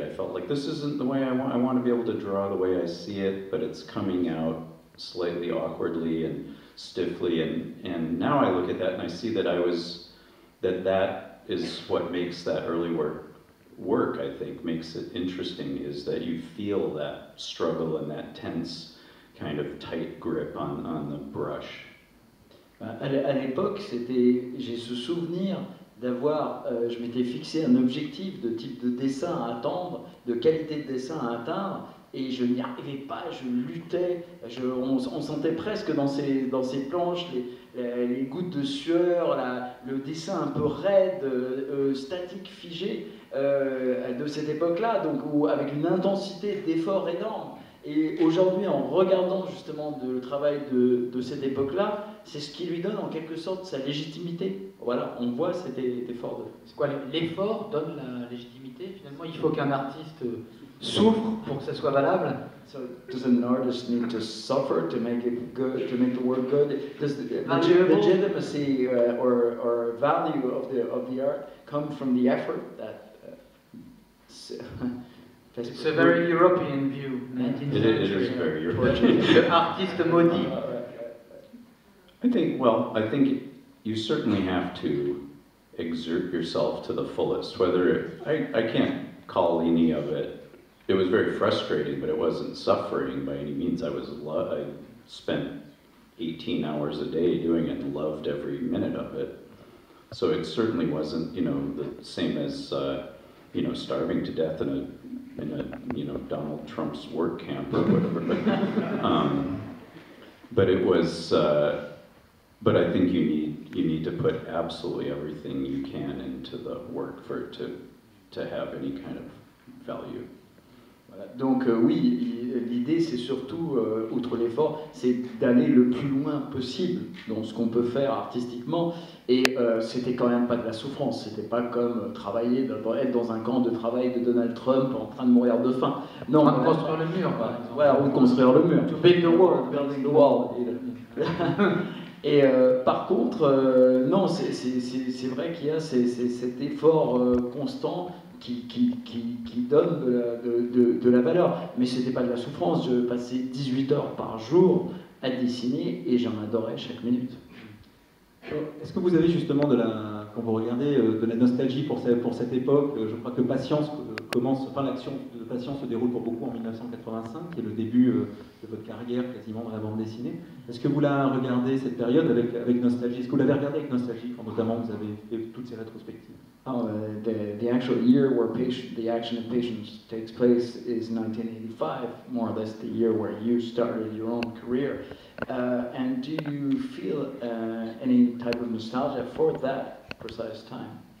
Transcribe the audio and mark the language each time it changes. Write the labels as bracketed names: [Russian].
[English] I felt like this isn't the way I want. I want to be able to draw the way I see it, but it's coming out slightly awkwardly and stiffly. And now I look at that and I see that that is what makes that early work. I think makes it interesting, is that you feel that struggle and that tense kind of tight grip on the brush. [French] À l'époque, j'ai ce souvenir d'avoir, je m'étais fixé un objectif de type de dessin à atteindre, de qualité de dessin à atteindre, et je n'y arrivais pas, je luttais, on sentait presque dans ces planches les gouttes de sueur, le dessin un peu raide, statique, figé de cette époque-là, donc avec une intensité d'effort énorme. Et aujourd'hui, en regardant justement le travail de cette époque-là, c'est ce qui lui donne en quelque sorte sa légitimité. Voilà, on voit cet effort de... C'est quoi, l'effort donne la légitimité? Finalement, il faut qu'un artiste souffre pour que ça soit valable. [English] So does an artist need to suffer to make it good, to make the work good? Does the legitimacy or value of the art come from the effort that... It's a very European view. It is very European. [French] Artiste maudit. [English] I think you certainly have to exert yourself to the fullest. I can't call any of it. It was very frustrating, but it wasn't suffering by any means. I spent 18 hours a day doing it and loved every minute of it. So it certainly wasn't, the same as, starving to death in a Donald Trump's work camp or whatever. But it was. But I think you need to put absolutely everything you can into the work for it to have any kind of value. [French] Voilà. Donc oui, l'idée c'est surtout, outre l'effort, c'est d'aller le plus loin possible dans ce qu'on peut faire artistiquement. Et c'était quand même pas de la souffrance, c'était pas comme travailler, être dans un camp de travail de Donald Trump en train de mourir de faim. Non, construire le mur, par exemple. Voilà, ou construire le mur. [English] To build the wall, building the wall. [French] Et par contre, non, c'est vrai qu'il y a cet effort constant qui donne de la valeur. Mais c'était pas de la souffrance, je passais 18 heures par jour à dessiner et j'en adorais chaque minute. Est-ce que vous avez justement, quand vous regardez, de la nostalgie pour cette époque? Je crois que Patience l'action de Patience se déroule pour beaucoup en 1985, qui est le début de votre carrière quasiment dans la bande dessinée. Est-ce que vous la regardez, cette période, avec nostalgie? Est-ce que vous l'avez regardée avec nostalgie, quand notamment vous avez fait toutes ces rétrospectives? [English] The actual year where the action of Patience takes place is 1985, more or less the year where you started your own career. And do you feel any type of nostalgia for that precise time?